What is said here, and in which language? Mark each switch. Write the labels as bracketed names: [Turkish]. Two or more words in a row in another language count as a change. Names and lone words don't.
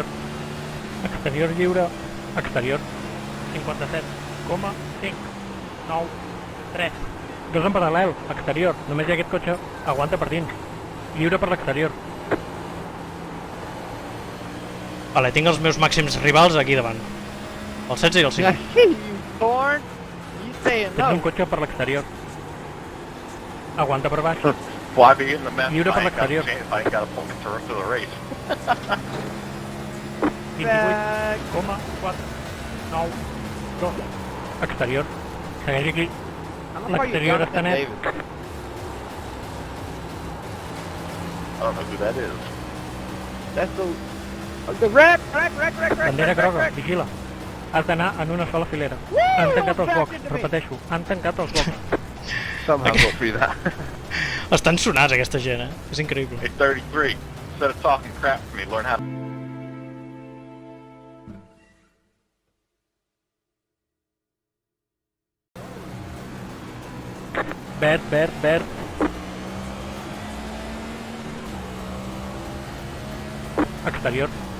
[Catalan] Exterior lliure. Exterior. 57,593. Dos en paral·lel. Exterior. Només hi ha aquest cotxe. Aguanta per dins. Lliure per l'exterior. Vale, tinc els meus màxims rivals aquí davant. El 16 i el 5. [English] you corn. You saying [Catalan] Tens un no? cotxe per l'exterior. Aguanta per baix. [English] Why be in the mess? [Catalan] Lliure per [English] I ain't got a [Catalan] l'exterior. [English] chance. I ain't got a point to run through the race. [Catalan] 28,492. Exterior. Segueix aquí. [English] I'm gonna call you [Catalan] L'exterior està [English] Jonathan [Catalan] net. [English] Davis. I don't know who that is. That's the wreck. [Catalan] Bandera groga, vigila. Has d'anar en una sola filera. Han tancat els blocs, repeteixo, han tancat els blocs. [English] Somehow go through that. [Catalan] Estan sonats aquesta gent, És increïble. [English] Hey, 33. Instead of talking crap to me, learn how to... [Catalan] Verd. Exterior.